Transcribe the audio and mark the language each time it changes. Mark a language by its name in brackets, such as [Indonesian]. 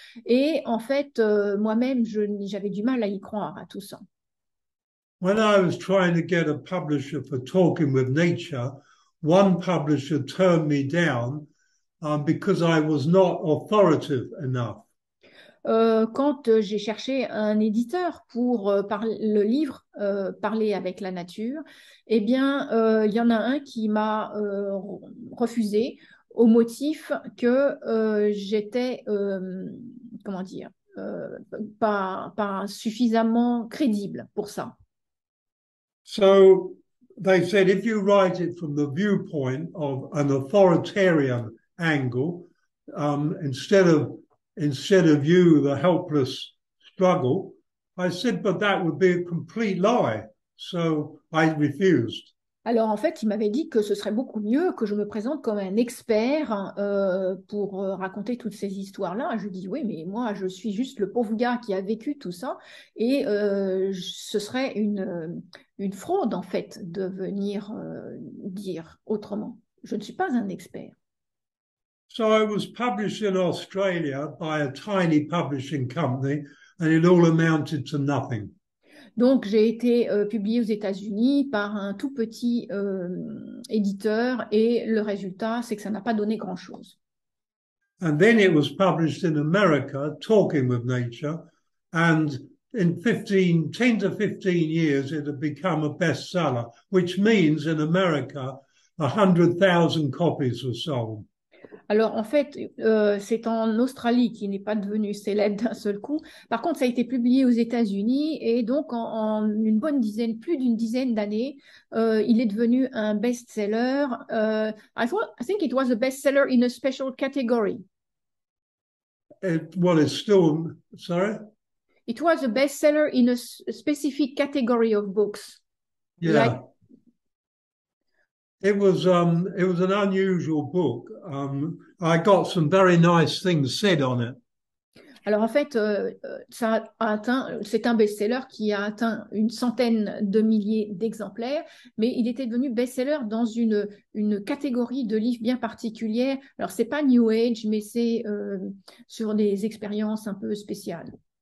[French] Et en fait, moi-même, j'avais du mal à y croire à tout ça. [English] When I was trying to get a publisher for Talking with Nature, one publisher turned me down because I was not authoritative enough. [French] Quand j'ai cherché un éditeur pour le livre Parler avec la nature, eh bien, il y en a un qui m'a refusé au motif que j'étais, comment dire, pas suffisamment crédible pour ça. [English] So they said, if you write it from the viewpoint of an authoritarian angle, instead of you, the helpless struggle, I said, but that would be a complete lie. So I refused. [French] Alors en fait, il m'avait dit que ce serait beaucoup mieux que je me présente comme un expert pour raconter toutes ces histoires-là. Je lui dis oui, mais moi je suis juste le pauvre gars qui a vécu tout ça et ce serait une fraude en fait de venir dire autrement. Je ne suis pas un expert. [English] So I was published in Australia by a tiny publishing company, and it all amounted to nothing. [French] Donc, j'ai été publiée aux États-Unis par un tout petit éditeur et le résultat, c'est que ça n'a pas donné grand-chose. [English] And then it was published in America, Talking with Nature, and in 10 to 15 years, it had become a bestseller, which means in America, 100,000 copies were sold. [French] Alors, en fait, c'est en Australie qui n'est pas devenu célèbre d'un seul coup. Par contre, ça a été publié aux États-Unis et donc en une bonne dizaine, plus d'une dizaine d'années, il est devenu un best-seller. [English] I think it was a best-seller in a special category. Well, it's still, sorry? It was a best-seller in a specific category of books. Like, Yeah. It was an unusual book. I got some very nice things said on it. [French] alors en fait, c'est un best-seller qui a atteint une centaine de milliers d'exemplaires, mais il était devenu best-seller dans une catégorie de livres bien particulière. Alors c'est pas New Age, mais c'est sur des expériences un peu spéciales.